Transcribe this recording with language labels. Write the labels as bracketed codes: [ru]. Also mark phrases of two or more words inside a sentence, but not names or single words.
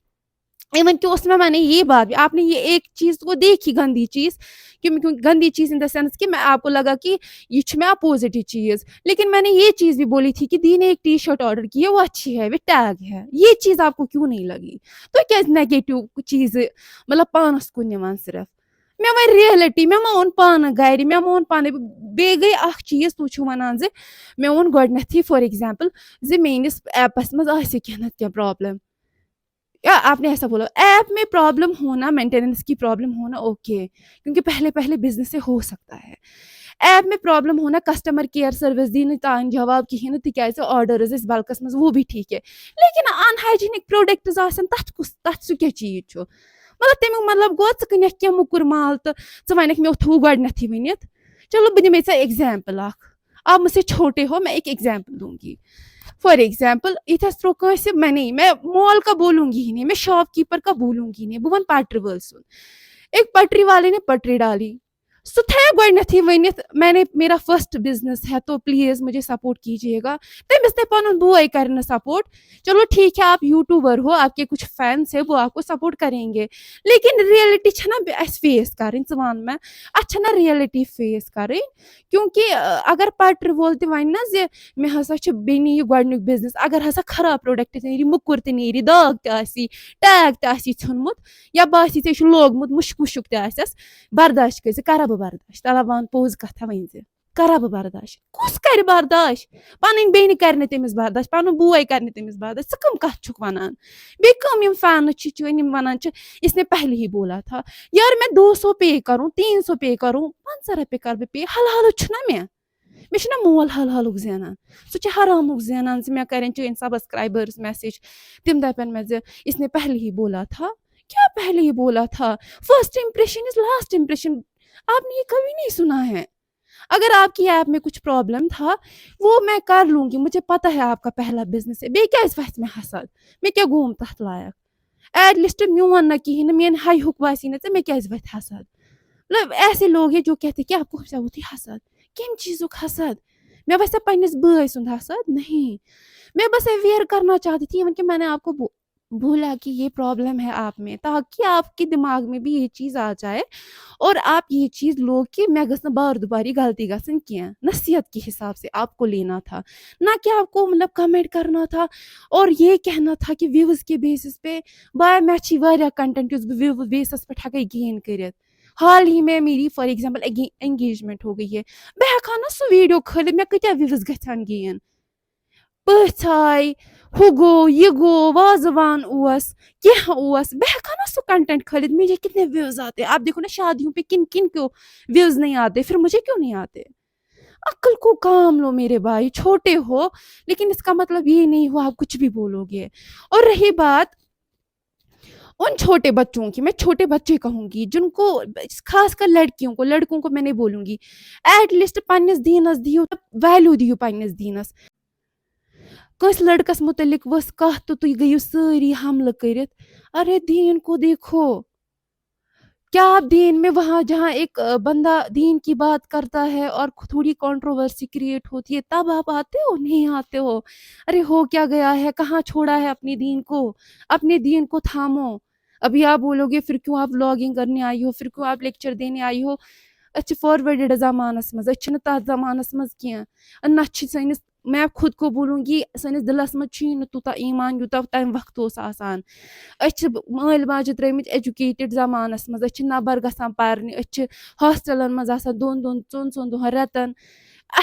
[ur] ایون کہ اس میں نے یہ بات بھی, آپ نے یہ ایک چیز کو دیکھی گندی چیز, گندی چیز [en] in the sense [ur] کہ میں آپ کو لگا کہ یہ چھ میں اپوزٹ یہ چیز, لیکن میں نے یہ چیز بھی بولی تھی کہ دی نے ایک ٹی شرٹ آرڈر کی ہے, وہ اچھی ہے, وہ ٹیگ ہے. یہ چیز آپ کو کیوں نہیں لگی؟ تو کیا نیگیٹو چیز مطلب [ks] پانس کن نوان صرف مے ون ریلٹی, مے مون پانہ گھر, مے مون پانے بیٚیہِ گٔے اکھ چیز تُہۍ چھِو ونان زِ مے ووٚن گۄڈٕنیتھٕے [en] for example [ks] زِ میٲنِس ایپس منٛز آسہِ کینٛہہ نتہٕ کینٛہہ پرابلم, [ur] یا آپ نے ایسا بولا ایپ میں پرابلم ہونا, مینٹیننس کی پرابلم ہونا اوکے, کیونکہ پہلے پہلے بزنس سے ہو سکتا ہے. ایپ میں پرابلم ہونا, [en] customer care service [ks] دی نہٕ تان جواب کہین تکیازِ آرڈرز ٲسۍ بلکس منٛز, [ur] وہ بھی ٹھیک ہے, لیکن [en] unhygienic products [ks] آسن تتھ سُہ کیاہ چیز چھُ, مطلب تمیُک مطلب گوٚو ژٕ کٕنکھ کینٛہہ موٚکُر مال تہٕ ژٕ ونکھ مےٚ تھوو گۄڈٕنیتھٕے ؤنِتھ. چلو بہٕ دِمے ژےٚ ایگزامپل اکھ, [ur] آپ مجھ سے چھوٹے ہو, میں ایک ایگزامپل دوں گی. [en] for example [ks] یتھس ترو کٲنٛسہِ [ur] میں مال کا بولوں گی ہی نہیں, میں شاپ کیپر کا بولوں گی نہیں, [ks] بہٕ ون پٹرِ وٲلۍ سُنٛد. [ur] ایک پٹری والے نے پٹری ڈالی, [ks] سُہ تھایا گۄڈٕنیتھٕے ؤنِتھ [ur] میں نے میرا [en] first business [ur] ہے تو پلیز مجھے سپورٹ کیجیے گا. [ks] تٔمِس تہِ پنُن بوے کرِ نہٕ سپورٹ. [ur] چلو ٹھیک ہے آپ یوٹیوبر ہو, آپ کے کچھ فینس ہے وہ آپ کو سپورٹ کریں گے, لیکن [ks] ریئلٹی چھِ نا اسہِ فیس کرٕنۍ. ژٕ وَن مےٚ اتھ چھِ نا ریئلٹی فیس کرٕنۍ, کیونکہ اگر پٹرِ وول تہِ وَنہِ نا زِ مےٚ ہسا چھُ بیٚنہِ یہِ گۄڈٕنیُک بزنس, اگر ہسا خراب پروڈکٹ نیرِ, موٚکُر تہِ نیرِ, داغ تہِ آسی, ٹیگ تہِ آسی ژھیوٚنمُت, یا باسی ژےٚ چھُ لوگمُت مُشک وُشک تہِ آسٮ۪س, برداش کٔرۍ زِ, کرا بہٕ برداش, تلا وَن پوٚز کتھا ؤنۍ زِ, کرا بہٕ برداش, کُس کرِ برداش؟ پنٕنۍ بیٚنہِ کرِ نہٕ تٔمِس برداش, پنُن بوے کرِ نہٕ تٔمِس برداش, ژٕ کٕم کتھ چھُکھ ونان؟ بیٚیہِ کٕم یِم فینٕز چھِ چٲنۍ یِم ونان چھِ [ur] اس نے پہلے ہی بولا تھا, یار میں 200 پے کروں, 300 پے کروں, [ks] 500 رۄپیہِ کر بہٕ پے, حل حالت چھُ نا مےٚ چھُ نا مول حل حالُک زینان, سُہ چھُ حرامُک زینان زِ مےٚ کرن چٲنۍ سبسکرایبٲرس میسیج, تِم دپن مےٚ زِ [ur] اس نے پہلے ہی بولا تھا. کیا پہلے ہی بولا تھا؟ [en] First impression is last impression. [ur] آپ نے یہ کبھی نہیں سنا ہے. اگر آپ کی ایپ میں کچھ پرابلم تھا وہ میں کر لوں گی, مجھے پتا ہے آپ کا پہلا بزنس ہے, [ks] بیٚیہِ کیازِ وتھِ مےٚ حسد, مےٚ کیاہ گوٚوُم تتھ لایق, ایٹ لیسٹ میون نہ کہین نہٕ, میٲنۍ ہاے ہُک واسی نہٕ ژےٚ, مےٚ کیازِ وتھِ حسد. [ur] مطلب ایسے لوگ ہیں جو کہتے کہ آپ کو ہوتی حسد, [ks] کم چیزک حسد, [ur] میں ویسے [ks] پنس بھائی سند [ur] حسد نہیں, میں بس اویئر کرنا چاہتی تھی, ایون کہ میں نے آپ کو بولا کہ یہ پرابلم ہے آپ میں, تاکہ آپ کے دماغ میں بھی یہ چیز آ جائے اور آپ یہ چیز لو کہ [ks] میں گژھ نہٕ بار دوباری غلطی گژھن کینٛہہ. [ur] نصیحت کے حساب سے آپ کو لینا تھا, نہ کہ آپ کو مطلب کمنٹ کرنا تھا اور یہ کہنا تھا کہ ویوز کے بیسس پہ [ks] بایا مےٚ چھ واریاہ کنٹینٹ یُس بہٕ ویو بیسس پہ ہیکے گین کرتھ. [ur] حال ہی میں میری [en] for example [ur] انگیجمنٹ ہو گئی ہے, [ks] بہٕ ہیکہٕ ہا نا سُہ ویڈیو کھٲلِتھ, مےٚ کۭتیاہ ویوز گژھن گین, پٔژھۍ آے, ہو گو یہ گو وازوان اوس کیا اوس بہ ہیکا نا سو کنٹینٹ کھولت [ur] مجھے کتنے ویوز آتے آپ دیکھو نا شادیوں پہ کن کن کو ویوز نہیں آتے پھر مجھے کیوں نہیں آتے عقل کو کام لو میرے بھائی چھوٹے ہو لیکن اس کا مطلب یہ نہیں ہو آپ کچھ بھی بولو گے اور رہی بات ان چھوٹے بچوں کی میں چھوٹے بچے کہوں گی جن کو خاص کر لڑکوں کو میں نہیں بولوں گی [en] at least [ks] پننس دینس دیو ویلیو دیو پننس دینس کس لڑکس متعلق ؤژھ کتھ تو تُہۍ گٔیِو سٲری حملہٕ کٔرِتھ [ur] ارے دین کو دیکھو کیا آپ دین میں وہاں جہاں ایک بندہ دین کی بات کرتا ہے اور تھوڑی کنٹروورسی کریٹ ہوتی ہے تب آپ آتے ہو نہیں آتے ہو ارے ہو کیا گیا ہے کہاں چھوڑا ہے اپنے دین کو اپنے دین کو تھامو ابھی آپ بولو گے پھر کیوں آپ بلاگنگ کرنے آئی ہو پھر کیوں آپ لیکچر دینے آئی ہو [ks] اچھا فارورڈ زمانس مز اچھا تات زمانس مز کینٛہہ نہ چھ سٲنِس [ur] میں خود کو بولوں گی [ks] سٲنِس دلس مز چھُیی نہٕ تیوٗتاہ ایمان یوٗتاہ تمہِ وقتہٕ اوس آسان أسۍ چھِ مٲلۍ ماجہِ ترٲمٕتۍ ایجوکیٹڈ زمانس مز أسۍ چھِ نبر گژھان پرنہِ أسۍ چھِ ہاسٹلن مز آسان دۄن دۄن ژۄن ژۄن دۄہن رٮ۪تن اسہِ